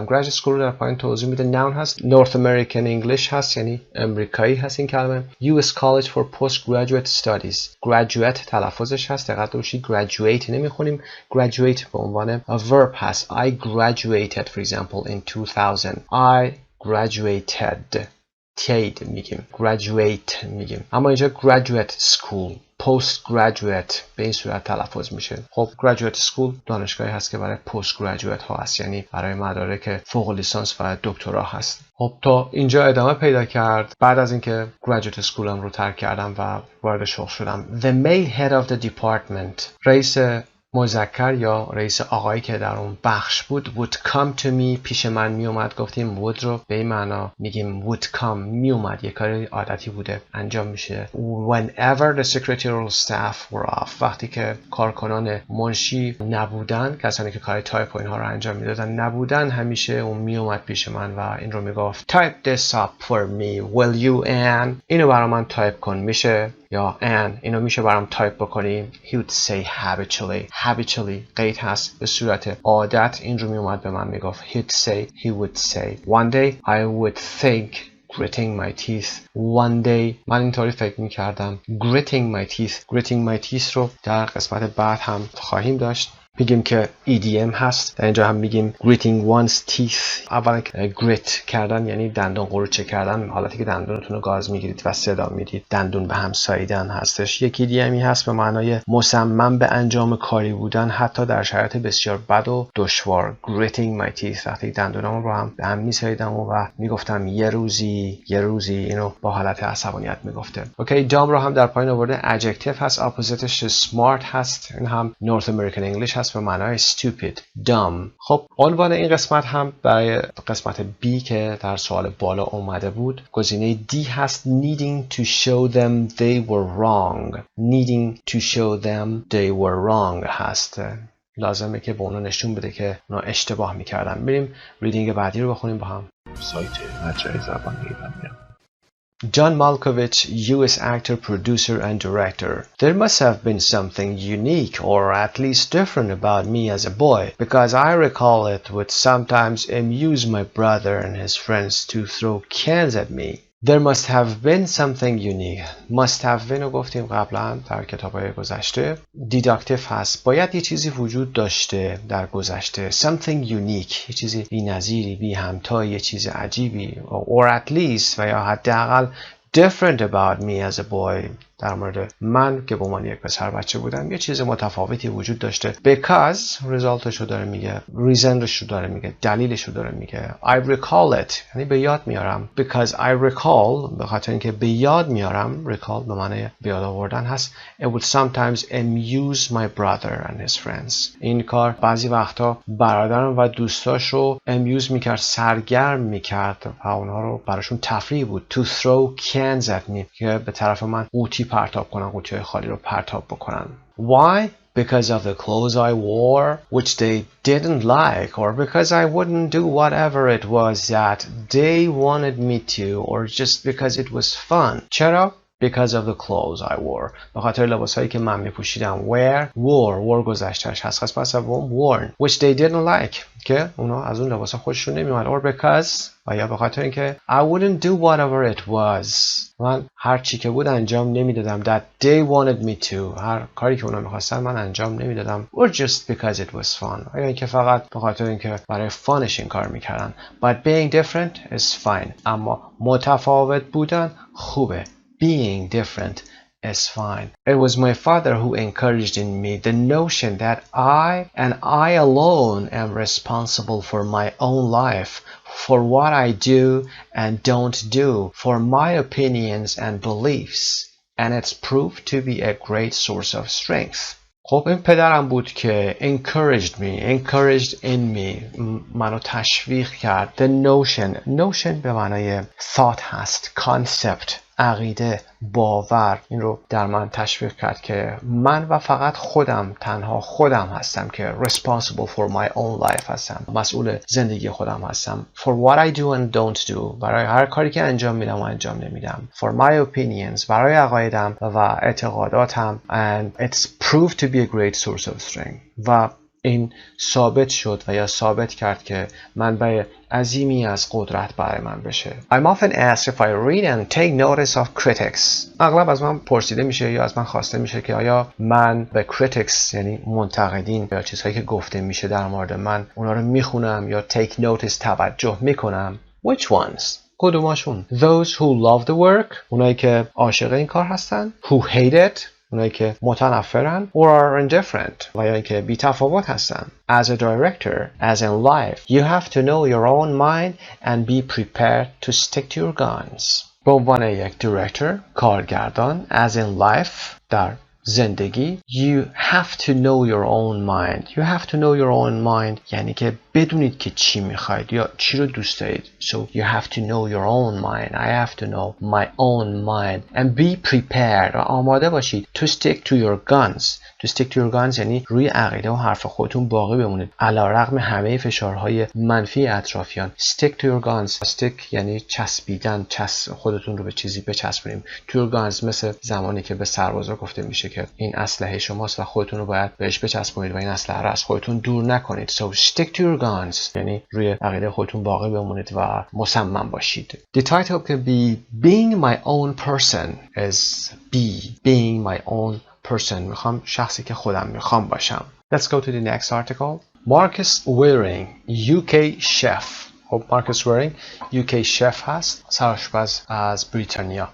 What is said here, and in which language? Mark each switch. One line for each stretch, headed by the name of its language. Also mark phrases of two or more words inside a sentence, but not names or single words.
English: graduate school
Persian: رو در پایین توضیح میده. noun هست.
English: North American English
Persian: هست یعنی امریکایی هست این کلمه.
English: US College for Postgraduate Studies. graduate
Persian: تلفظش هست. دقت باشید graduate نمیخونیم. graduate به عنوان
English: a verb
Persian: هست.
English: I graduated for example in 2000. I graduated
Persian: میگیم graduate میگیم اما اینجا
English: graduate school postgraduate
Persian: به این صورت تلفظ میشه. خب
English: graduate school
Persian: دانشگاهی هست که برای postgraduate ها هست یعنی برای مدارک فوق لیسانس و دکترا هست. خب تا اینجا ادامه پیدا کرد. بعد از اینکه
English: graduate schoolم
Persian: رو ترک کردم و وارد شغل شدم.
English: The male head of the department
Persian: رئیس مذکر یا رئیس آقایی که در اون بخش بود
English: would come to me
Persian: پیش من می اومد. گفتیم would رو به این معنا میگیم
English: would come
Persian: می اومد یک کاری عادتی بوده انجام میشه.
English: whenever the secretarial staff were off
Persian: وقتی که کارکنان منشی نبودن کسانی که کار تایپ و اینها رو انجام میدادن نبودن همیشه اون می اومد پیش من و این رو میگفت
English: type this up for me will you Ann
Persian: اینو برای من تایپ کن میشه یا Ann اینو میشه برام تایپ بکنی.
English: he would say habitually
Persian: قید هست به صورت عادت این رو می اومد به من میگفت.
English: he would say one day I would think gritting my teeth one day
Persian: من اینطوری فکر میکردم.
English: gritting my teeth
Persian: رو در قسمت بعد هم خواهیم داشت. میگیم که EDM هست. در اینجا هم میگیم
English: gritting one's teeth.
Persian: اولا grit کردن یعنی دندون قروچه کردن حالتی که دندونتون رو گاز میگیرید و صدا میدید. دندون به هم ساییدن هستش. یک EDMی هست به معنای مصمم به انجام کاری بودن حتی در شرایط بسیار بد و دشوار.
English: gritting my teeth
Persian: وقتی دندونامو رو هم به هم میساییدم و میگفتم یه روزی اینو با حالت عصبانیت میگفته.
English: okay dumb
Persian: رو هم در پایین آورده. adjective هست اپوزیتش smart هست. این هم
English: North American English
Persian: هست به معنای
English: stupid dumb.
Persian: خب عنوان این قسمت هم برای قسمت B که در سوال بالا اومده بود گزینه D هست.
English: needing to show them they were wrong هست.
Persian: لازمه که به اونا نشون بده که اونا اشتباه میکردن. بریم ریدینگ بعدی رو بخونیم با هم. سایت مجموعه زبان ایرانی.
English: John Malkovich, U.S. actor, producer, and director. There must have been something unique or at least different about me as a boy, because I recall it would sometimes amuse my brother and his friends to throw cans at me. There must have been something unique. Must have been
Persian: رو گفتیم قبلا در کتاب‌های گذشته. Deductive هست. باید یه چیزی وجود داشته در گذشته.
English: Something unique.
Persian: یه چیزی بی‌نظیری، بی همتای، یه چیز عجیبی.
English: Or at least
Persian: و یا حداقل
English: different about me as a boy.
Persian: در مورد من که به عنوان یک پسر بچه بودم یه چیز متفاوتی وجود داشته. Because resultش رو داره میگه. reasonش رو داره میگه. دلیلش رو داره میگه.
English: I recall it
Persian: یعنی به یاد میارم.
English: Because I recall
Persian: به خاطر اینکه به یاد میارم. recall به معنی به یاد آوردن هست.
English: It would sometimes amuse my brother and his friends.
Persian: این کار بعضی وقتا برادرم و دوستاش رو amuse میکرد سرگرم میکرد و اونها رو براشون تفریح بود.
English: To throw cans at me
Persian: که به طرف من قوطی پرتاب کنن قوطی‌های خالی رو پرتاب بکنن.
English: Why? Because of the clothes I wore which they didn't like or because I wouldn't do whatever it was that they wanted me to or just because it was fun.
Persian: چرا؟
English: Because of the clothes I wore.
Persian: به خاطر لباسایی که من میپوشیدم. wore گذشتهش هست. قسمت سوم worn
English: which they didn't like
Persian: که اونا از اون لباسا خوششون نمیومد.
English: or because
Persian: و یا به خاطر اینکه
English: I wouldn't do whatever it was
Persian: من هر چی که بود انجام نمیدادم.
English: that they wanted me to
Persian: هر کاری که اونا میخواستن من انجام نمیدادم.
English: or just because it was fun
Persian: یا اینکه فقط به خاطر اینکه برای فانش این کار میکردن.
English: but being different is fine
Persian: اما متفاوت بودن خوبه.
English: Being different is fine. It was my father who encouraged in me the notion that I and I alone am responsible for my own life, for what I do and don't do, for my opinions and beliefs. and it's proved to be a great source of strength.
Persian: خب این پدرم بود که
English: encouraged in me
Persian: منو تشویق کرد.
English: The notion
Persian: به معنای thought هست، concept، عقیده، باور، این رو در من تشویق کرد که من و فقط تنها خودم هستم که
English: responsible for my own life
Persian: هستم، مسئول زندگی خودم هستم.
English: For what I do and don't do،
Persian: برای هر کاری که انجام میدم و انجام نمیدم.
English: For my opinions،
Persian: برای عقایدم و اعتقاداتم.
English: And it's proved to be a great source of strength.
Persian: و این ثابت شد و یا ثابت کرد که منبع عظیمی از قدرت برای من بشه.
English: I'm often asked if I read and take notice of critics.
Persian: اغلب از من پرسیده میشه یا از من خواسته میشه که آیا من به critics یعنی منتقدین یا چیزهایی که گفته میشه در مورد من اونا رو میخونم یا
English: take notice
Persian: توجه میکنم.
English: Which ones؟ کدوماشون؟ Those who love the work،
Persian: اونایی که عاشق این کار هستن.
English: Who hate it،
Persian: اونایی که متنفرن.
English: Or are indifferent،
Persian: و یا اینکه بی تفاوت هستن.
English: As a director, as in life, you have to know your own mind and be prepared to stick to your guns.
Persian: به عنوان یک director، کارگردان،
English: as in life،
Persian: در زندگی،
English: you have to know your own mind. You have to know your own mind
Persian: یعنی که بدونید که چی میخواید یا چی رو دوست دارید.
English: So you have to know your own mind. I have to know my own mind and be prepared
Persian: و آماده باشید
English: to stick to your guns. To stick to your guns
Persian: یعنی روی عقیده و حرف خودتون باقی بمونید علیرغم همه فشارهای منفی اطرافیان.
English: Stick to your guns. Stick
Persian: یعنی چسبیدن، خودتون رو به چیزی بچسبونیم.
English: To your guns
Persian: مثل زمانی که به سربازا گفته میشه که این اسلحه شماست و خودتون رو باید بهش بچسبونید و این اسلحه رو از خودتون دور نکنید. So
English: stick to your guns
Persian: یعنی روی عقیده خودتون باقی بمونید و مصمم باشید.
English: The title could be Being My Own Person is being my own person.
Persian: میخوام شخصی که خودم میخوام باشم.
English: Let's go to the next article. Marcus Waring, UK chef.
Persian: خب Marcus Waring
English: UK chef
Persian: هست، سرآشپز از بریتانیا.